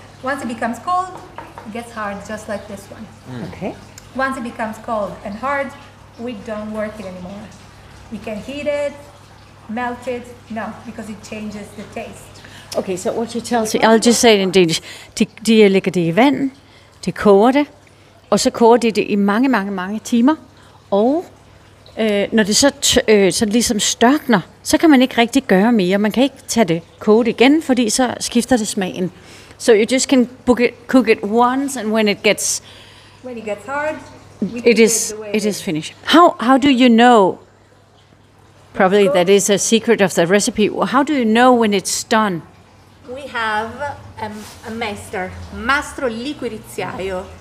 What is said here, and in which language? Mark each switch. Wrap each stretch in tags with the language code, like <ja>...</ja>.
<en>Once it becomes cold, it gets hard, just like this one. Okay. Once it becomes cold and hard, we don't work it anymore. We can heat it, melt it, no, because it changes the taste. Okay, so what you tell me, I'll just say it in Danish.</en> <da>De lægger det i vand, de koger det, og så koger de det i mange, mange, mange timer. Og når det så ligesom størkner, så kan man ikke rigtig gøre mere. Man kan ikke tage det, koge det igen, fordi så skifter det smagen.</da> <en>So you just can cook it once, and when it gets hard, it is finished. How do you know? Probably that is a secret of the recipe. How do you know when it's done? We have a mastro liquiriziaio.</en>